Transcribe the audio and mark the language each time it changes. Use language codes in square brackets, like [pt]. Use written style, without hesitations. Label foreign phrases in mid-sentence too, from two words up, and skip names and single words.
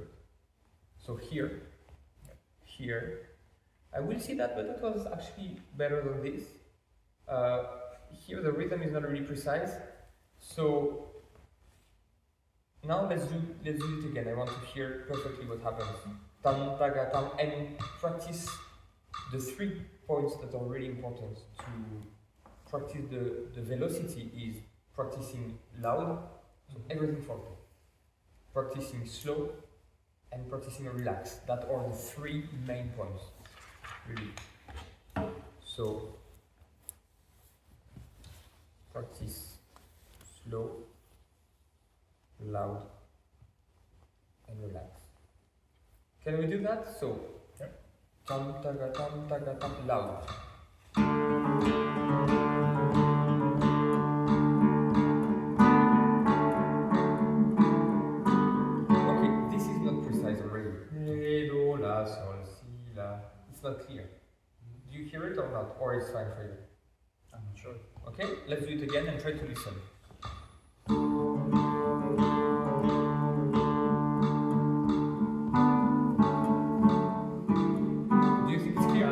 [en] So here, I will see that, but that was actually better than this. Here the rhythm is not really precise. So now let's do it again. I want to hear perfectly what happens. Tam, taga, tam, and practice the 3 points that are really important to practice the velocity is practicing loud, so everything for me. Practicing slow and practicing relaxed. That are the 3 main points. Really. So practice slow, loud, and relaxed. Can we do that? So tam taga tam loud. Okay, this is not precise already. Re, do, la, sol, si, la. It's not clear. Do you hear it or not? Or it's fine for you? I'm not sure. Okay, let's do it again and try to listen. Do you think it's clear?